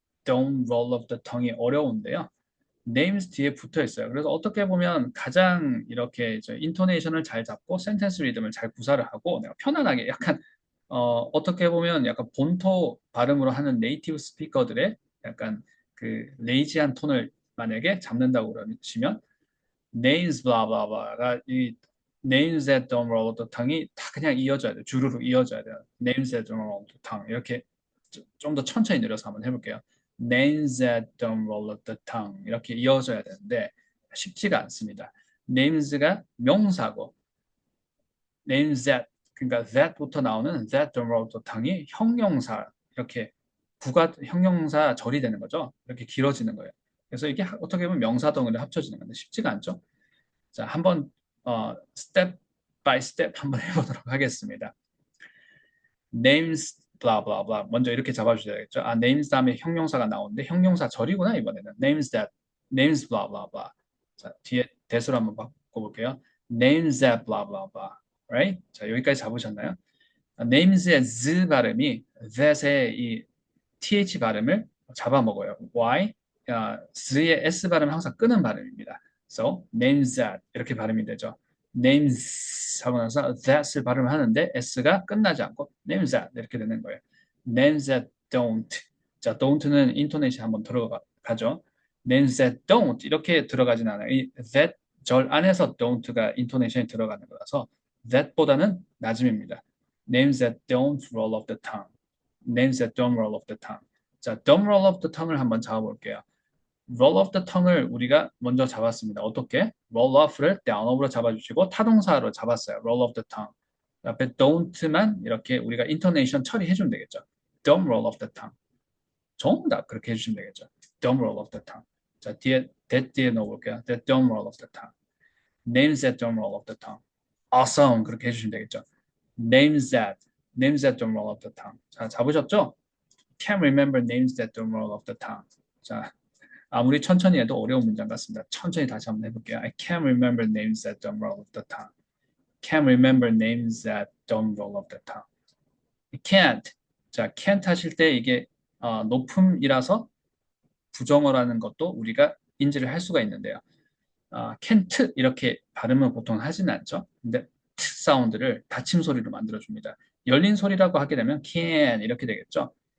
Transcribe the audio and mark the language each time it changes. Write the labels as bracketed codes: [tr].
[en] don't roll off the tongue이 [ko] 어려운데요. names 뒤에 붙어 있어요. 그래서 어떻게 보면 가장 이렇게 인토네이션을 잘 잡고 센텐스 리듬을 잘 구사를 하고 내가 편안하게 약간 어떻게 보면 약간 본토 발음으로 하는 네이티브 스피커들의 약간 그 레이지한 톤을 만약에 잡는다고 그러시면 [en] names blah blah blah [ko] 가 이 [en] names that don't roll the tongue [ko] 이 다 그냥 이어져야 돼요. 주르륵 이어져야 돼요. [en] names that don't roll the tongue [ko] 이렇게 좀 더 천천히 내려서 한번 해볼게요. [en] names that don't roll the tongue [ko] 이렇게 이어져야 되는데 쉽지가 않습니다. names가 명사고 [en] names that [ko] 그러니까 that부터 나오는 [en] that don't roll the tongue [ko] 이 형용사 이렇게 부가 형용사 절이 되는 거죠. 이렇게 길어지는 거예요. 그래서 이게 어떻게 보면 명사 덩어리 합쳐지는 건데 쉽지가 않죠. 자, 한번 스텝 바이 스텝 한번 해보도록 하겠습니다. [en] names blah blah blah [ko] 먼저 이렇게 잡아주셔야겠죠. 아, names 다음에 형용사가 나오는데 형용사 절이구나 이번에는 [en] names that names blah blah blah. [ko] 자, 뒤에 대수로 한번 바꿔볼게요. [en] names that blah blah blah. right? [ko] 자, 여기까지 잡으셨나요? names의 z 발음이 that의 이 th 발음을 잡아먹어요. [en] why? [ko] z의 s 발음은 항상 끄는 발음입니다. [en] So names that [ko] 이렇게 발음이 되죠. names 하고 나서 that을 발음하는데 s가 끝나지 않고 [en] names that [ko] 이렇게 되는 거예요. [en] names that don't. [ko] 자, don't는 인토네이션 한번 들어가죠. [en] names that don't [ko] 이렇게 들어가진 않아요. 이 that 절 안에서 don't가 인토네이션이 들어가는 거라서 that보다는 낮음입니다. [en] names that don't roll off the tongue. names that don't roll off the tongue. [ko] 자, don't roll off the tongue을 한번 잡아볼게요. [en] roll off the tongue [ko] 을 우리가 먼저 잡았습니다. 어떻게? roll off를 down off로 잡아주시고 타동사로 잡았어요. [en] roll off the tongue. [ko] 앞에 don't만 이렇게 우리가 intonation 처리해주면 되겠죠. [en] don't roll off the tongue. [ko] 정답 그렇게 해주시면 되겠죠. [en] don't roll off the tongue. [ko] 자, 뒤에 that 뒤에 넣어볼게요. [en] that don't roll off the tongue. names that don't roll off the tongue. [ko] awesome 그렇게 해주시면 되겠죠. [en] names that don't roll off the tongue. [ko] 자, 잡으셨죠? [en] can't remember names that don't roll off the tongue. [ko] 자, 아무리 천천히 해도 어려운 문장 같습니다. 천천히 다시 한번 해볼게요. [en] I can't remember names that don't roll off the tongue. Can't remember names that don't roll off the tongue. can't. [ko] 자, can't 하실 때 이게 높음이라서 부정어라는 것도 우리가 인지를 할 수가 있는데요. can't 이렇게 발음을 보통 하지는 않죠. 근데 t 사운드를 닫힘 소리로 만들어줍니다. 열린 소리라고 하게 되면 can 이렇게 되겠죠.